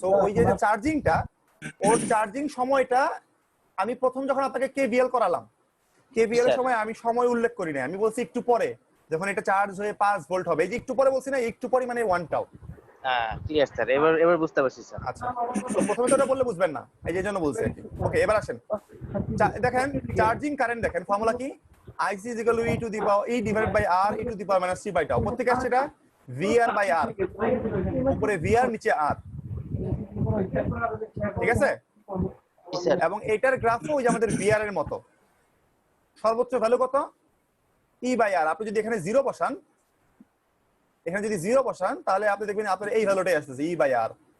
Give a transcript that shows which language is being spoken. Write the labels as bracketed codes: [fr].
[bn] So ওই যে চার্জিংটা, ওর charging সময়টা আমি প্রথম যখন আপনাকে কেভিএল করালাম, কেভিএল এর স্যার। সময় আমি সময় উল্লেখ করি না, আমি বলছি একটু পরে যখন এটা চার্জ হয়ে 5 ভোল্ট হবে। এই যে একটু পরে বলছি না, একটু পরে মানে 1 টাও। হ্যাঁ ক্লিয়ার স্যার, এবার বুঝতে পারছি স্যার। আচ্ছা, তো প্রথমে তো এটা বললে বুঝবেন না, এই যে জন্য বলছি আর কি। ওকে, এবার আসেন দেখেন চার্জিং কারেন্ট। দেখেন ফর্মুলা কি? [en] IC is equal to E to the power E divided by R e to the power minus t by tau। [bn] প্রত্যেক আসছে এটা VR by R, উপরে VR নিচে R, ঠিক আছে? জি স্যার। এবং এটার গ্রাফও ওই যে আমাদের VR এর মতো। সর্বোচ্চ ভ্যালু কত? E by R। আপনি যদি এখানে 0 বসান, এখানে যদি 0 বসান তাহলে আপনি দেখবেন আপনার এই ভ্যালুটাই আসতেছে E by R।